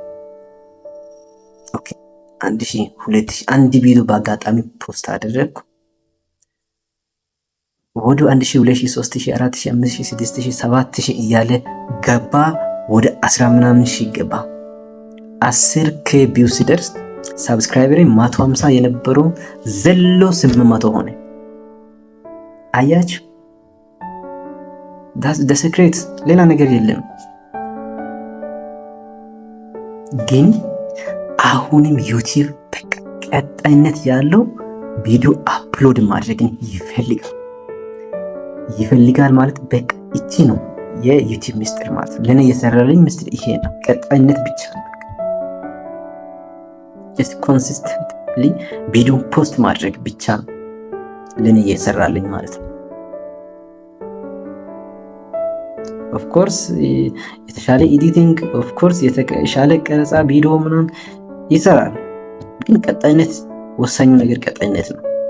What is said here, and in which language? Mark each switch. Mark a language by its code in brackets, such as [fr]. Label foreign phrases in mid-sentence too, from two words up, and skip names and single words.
[am] ኦኬ 1000 2000 አንድ ቪዲዮ በአጋጣሚ ፖስት አደረግኩ። ወደ 1000 2000 3000 4000 5000 6000 7000 እያለ ገባ። ወደ 10 ምናምን ሺህ ገባ። 10k ቪው ሲደርስ ሳብስክራይበር 150 የነበረው ዘሎ 800 ሆነ። አያችሁ፣ [en] that's the secret፣ [am] ሌላ ነገር የለም። ግን አሁንም ዩቲዩብ ቀጣይነት ያለው ቪዲዮ አፕሎድ ማድረግን ይፈልጋል ማለት በቃ እቺ ነው የዩቲዩብ ሚስጥር ማለት ነው። ለኔ የሰራልኝ ሚስጥር ይሄ ነው። ቀጣይነት ብቻ ነው። [en] just consistently [am] ቪዲዮ ፖስት ማድረግ ብቻ ነው ለኔ የሰራልኝ ማለት ነው። [en] of course [am] የተሻለ ኤዲቲንግ፣ [en] of course [am] የተሻለ ቀረጻ ቪዲዮ ምናምን ይሰራል። ግን ቀጣይነት ወሳኙ ነገር ቀጣይነት ነው።